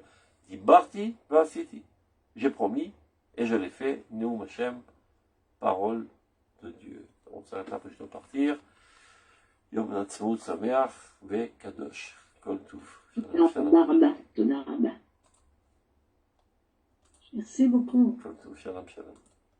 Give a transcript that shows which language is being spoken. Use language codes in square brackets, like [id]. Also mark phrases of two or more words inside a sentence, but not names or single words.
[he] דיברתי ועשיתי. [fr] J'ai promis et je l'ai fait. [he] נאום השם, [fr] parole de Dieu. On s'arrête là, je dois partir. [he] יום העצמאות שמח וקדוש. כל טוב. [fr] Merci beaucoup. [he] כל טוב. שלום, שלום.